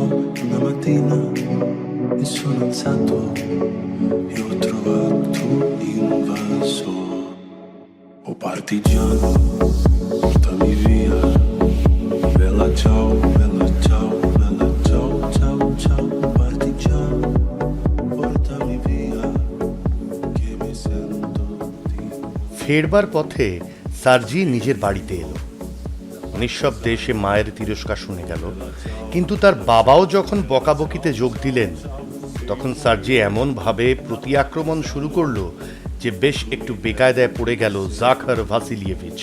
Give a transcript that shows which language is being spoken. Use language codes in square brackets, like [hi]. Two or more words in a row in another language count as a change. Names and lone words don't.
[it] Una mattina mi sono alzato e ho trovato in vaso, oh partigiano, portami via, vela ciao, vela ciao, vela ciao, ciao, ciao. Oh partigiano, portami via, che mi sento di... [bn] ফেরবার পথে সার্জি নিজের বাড়িতে এলো। নিঃশব্দে সে মায়ের তিরস্কার শুনে গেল, কিন্তু তার বাবাও যখন বকাবকিতে যোগ দিলেন তখন সার্জি এমনভাবে প্রতি আক্রমণ শুরু করলো যে বেশ একটু বেকায়দায় পড়ে গেল জাখার ভাসিলিয়েভিচ।